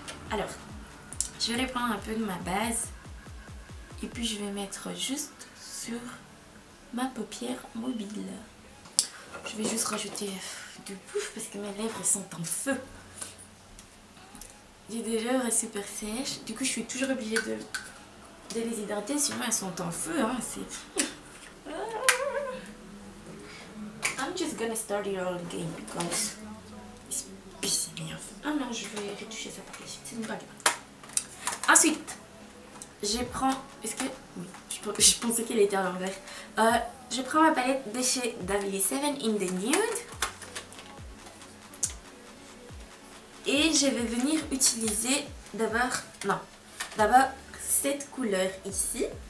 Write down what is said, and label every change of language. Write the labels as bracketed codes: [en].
[fr] Alors, je vais reprendre un peu de ma base et puis je vais mettre juste sur ma paupière mobile. Je vais juste rajouter du pouf parce que mes lèvres sont en feu. J'ai des lèvres super sèches, du coup je suis toujours obligée de les hydrater, sinon elles sont en feu. [en] Hein, I'm just gonna start it all again because it's pissing me off. [fr] Ah non, je vais retoucher ça par la suite, c'est une bague. Ensuite, je prends... Est-ce que... Oui, je pensais qu'elle était à l'envers. Je prends ma palette de chez W7 in the Nude. Et je vais venir utiliser d'abord cette couleur ici.